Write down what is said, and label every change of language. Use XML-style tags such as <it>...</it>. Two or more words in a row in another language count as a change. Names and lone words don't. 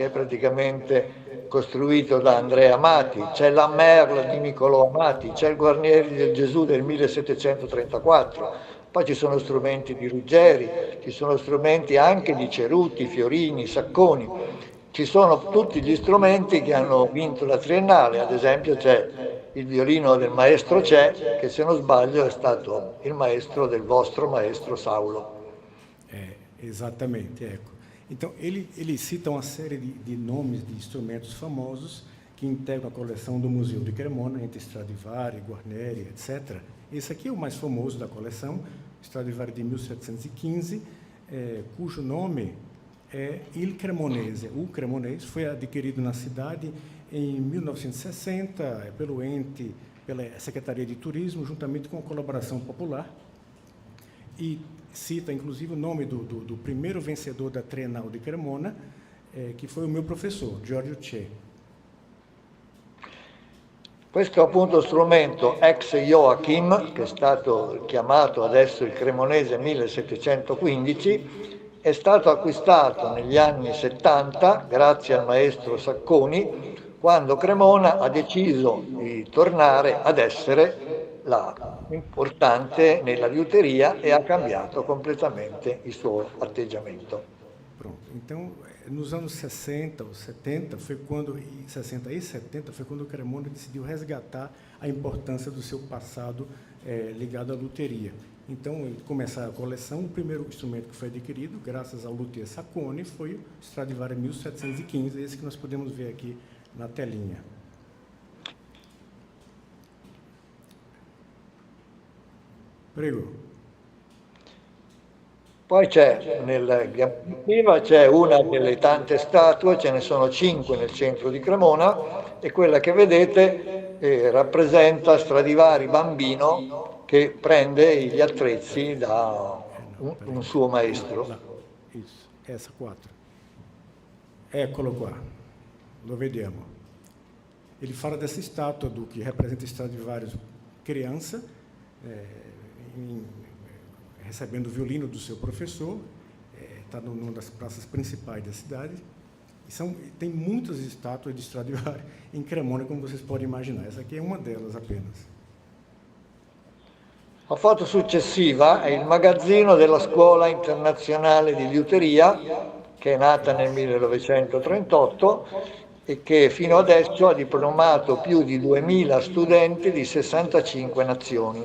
<it>è praticamente costruito da Andrea Amati, c'è la Merle di Niccolò Amati, c'è il Guarnieri del Gesù del 1734, poi ci sono strumenti di Ruggeri, ci sono strumenti anche di Ceruti, Fiorini, Sacconi, ci sono tutti gli strumenti che hanno vinto la Triennale, ad esempio c'è il violino del maestro C'è, che se non sbaglio è stato il maestro del vostro maestro Saulo.</it> <pt>Exatamente, ecco. Então, ele cita uma série de nomes de instrumentos famosos que integram a coleção do Museu de Cremona, entre Stradivari, Guarneri, etc. Esse aqui é o mais famoso da coleção, Stradivari de 1715, cujo nome é Il Cremonese. O Cremonese foi adquirido na cidade em 1960 pela Secretaria de Turismo, juntamente com a colaboração popular, e cita, inclusive, o nome do primeiro vencedor da Trienal de Cremona, che foi o</pt> <it>mio professor,</it> <pt>Giorgio C'è.</pt> <it>Questo è appunto strumento ex Joachim, che è stato chiamato adesso il Cremonese 1715, è stato acquistato negli anni 70 grazie al maestro Sacconi, quando Cremona ha deciso di tornare ad essere la importante nella liuteria e ha cambiato completamente il suo atteggiamento. Pronto.</it> <pt>Então, nos anos 60 ou 70, 60 e 70, foi quando o Cremona decidiu resgatar a importância do seu passado ligado à luteria. Então, começar a coleção, o primeiro instrumento que foi adquirido, graças ao luthier Sacconi, foi o Stradivari 1715, esse que nós podemos ver aqui na telinha.</pt> <it>Prego. Poi nella diapositiva c'è una delle tante statue, ce ne sono 5 nel centro di Cremona, e quella che vedete rappresenta Stradivari bambino che prende gli attrezzi da un suo maestro.</it> <pt>Isso, essa 4.</pt> <it>Eccolo qua, lo vediamo.</it> <pt>Ele fala dessa estátua do que representa Stradivari criança, recebendo o violino do seu professor, está numa das praças principais da cidade. Tem muitas estátuas de Stradivari em Cremona, como vocês podem imaginar. Essa aqui é uma delas apenas.</pt> <it>La foto successiva è il magazzino della Scuola Internazionale di Liuteria, che è nata nel 1938 e che fino adesso ha diplomato più di 2000 studenti di 65 nazioni.</it>